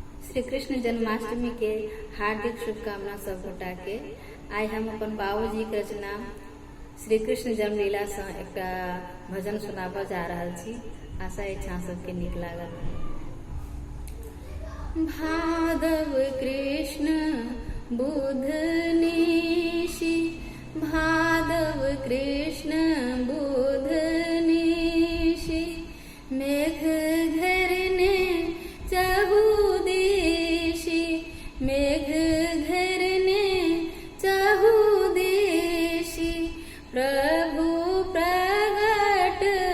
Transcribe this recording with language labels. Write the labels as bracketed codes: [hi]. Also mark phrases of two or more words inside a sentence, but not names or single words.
[mai] श्री कृष्ण जन्माष्टमी के हार्दिक शुभकामना सब गोटा के। आइ हम अपन बाबूजी के रचना श्री कृष्ण जन्मलीला से एक भजन सुनाब जा रहल छी। आशा इच्छा सबके नीक लागल। भादव कृष्ण बुध निशि, भादव कृष्ण बुध निशि, मेघ घरने चहु दिशि, मेघ घरने चहु दिशि, प्रभु प्रगट